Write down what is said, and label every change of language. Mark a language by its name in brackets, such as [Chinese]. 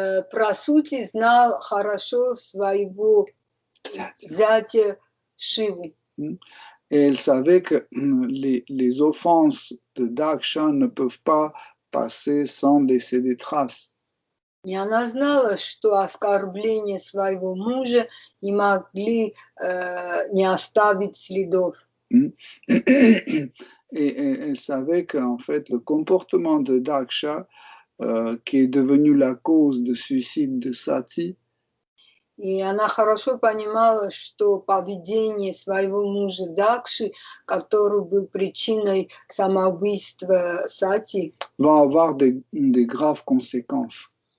[Russian] Прасути знал хорошо своего зятя Шиву. [French] Et elle savait que les offenses de Daksha ne peuvent pas passer sans laisser des traces. [Russian] И она знала, что оскорбления своего мужа не могли не оставить следов. [French] Et elle savait qu'en fait, le comportement de Daksha, qui est devenu la cause du suicide de Sati, [Russian] и она хорошо понимала, что поведение своего мужа Дакши, который был причиной самоубийства Сати, [French] va avoir des graves conséquences.